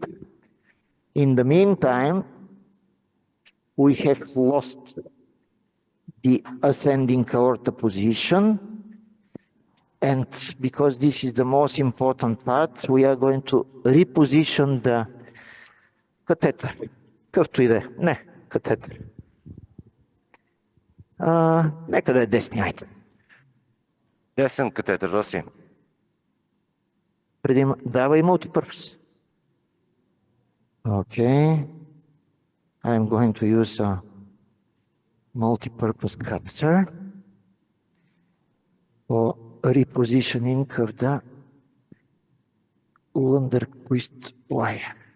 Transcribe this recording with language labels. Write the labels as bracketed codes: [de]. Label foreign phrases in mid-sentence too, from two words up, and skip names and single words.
[en] In the meantime, we have lost the ascending aorta position. And because this is the most important part, we are going to reposition the catheter. [bg] Какъвто и да е. Не, катетър. Нека да е десният. десен катетър, Роси. Давай multipurpose. [en] Okay. I'm going to use a multipurpose catheter for repositioning of the Lunderquist wire.